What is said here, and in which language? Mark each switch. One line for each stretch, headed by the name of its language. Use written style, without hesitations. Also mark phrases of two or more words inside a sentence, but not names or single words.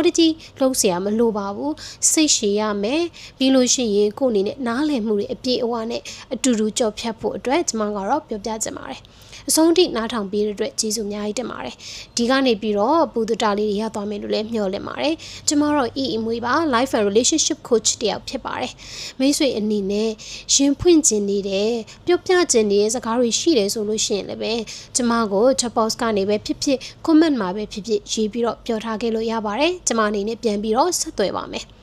Burmese: တကြီးလုံးเสียမလိုပါဘူးစိတ်ရှည်ရမယ်ပြီးလို့ရှိရင်ကိုယ်အနေနဲ့နားလည်မှုတွေအပြည့်အဝနဲ့အတူတူ ကြော်ဖြတ်ဖို့အတွက်ကျမကတော့ပြောပြချင်ပါတယ်အဆုံးထိနားထောင်ပေးတဲ့အတွက်ကျေးဇူးအများကြီးတင်ပါတယ်ဒီကနေပြီးတော့ပူဒတာလေးတွေရသွားမယ်လို့လည်းမျှော်လင့်ပါတယ်ကျမတော့အမွေပါ
English: life and relationship coach
Burmese: တယောက်ဖြစ်ပါတယ်မိတ်ဆွေအနေနဲ့ရင်ဖွင့်ခြင်းနေတယ်ပြောပြခြင်းနေတဲ့စကားတွေရှိတယ်ဆိုလို့ရှိရင်လည်းပဲကျမကို
English: chat box
Burmese: ကနေပဲဖြစ်ဖြစ် comment မှာပဲဖြစ်ဖြစ်ရေးပြီးတော့ပြောထားခဲ့လို့ရပါတယ်ကျမအနေနဲ့ပြန်ပြီးတော့ဆက်သွယ်ပါမယ်